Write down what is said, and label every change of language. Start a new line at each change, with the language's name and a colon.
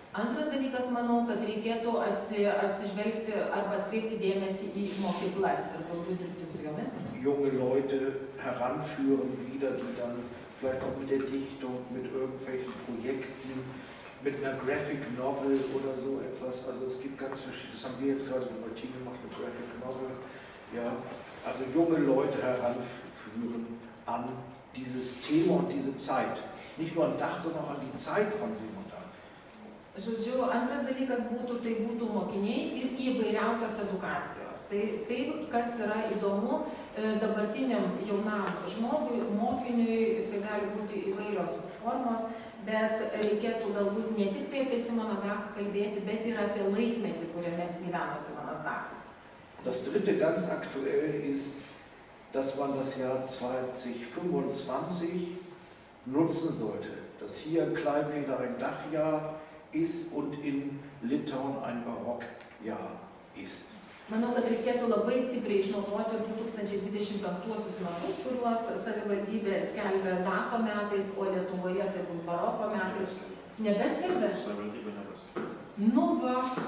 Lithuanian: Antras dalykas, manau, kad reikėtų atsižvelgti arba atkreipti dėmesį į mokyklas ir daugiau dirbti su jomis.
German: Junge Leute heranführen wieder, die dann vielleicht auch mit der Dichtung, mit irgendwelchen Projekten, mit einer Graphic Novel oder so etwas. Also es gibt ganz verschiedene, das haben wir jetzt gerade mit Martin gemacht, eine Graphic Novel. Ja, also junge Leute heranführen an dieses Thema und diese Zeit. Nicht nur an Dach, sondern auch an die Zeit von Simon Dach.
Lithuanian: Žodžiu, antras dalykas būtų mokiniai ir įvairiausios edukacijos. Tai, kas yra įdomu dabartiniam jaunam žmogui, mokiniui, tai gali būti įvairios formos, bet reikėtų galbūt ne tik tai apie Simoną Dachą kalbėti, bet ir apie laikmetį, kuriame gyveno Simonas Dachas.
German: Das dritte ganz aktuell ist, dass man das Jahr 2025 nutzen sollte, dass hier in Klaipėda ein Dachjahr ist und in Litauen ein Barockjahr ist.
Lithuanian: Manau, kad reikėtų labai stipriai išnaudoti 2025 metus, kuriuos savivaldybė skelbia Dacho metais, o Lietuvoje tai bus baroko metai. Nebeskelbė? Savivaldybė nebeskelbė. Nu va.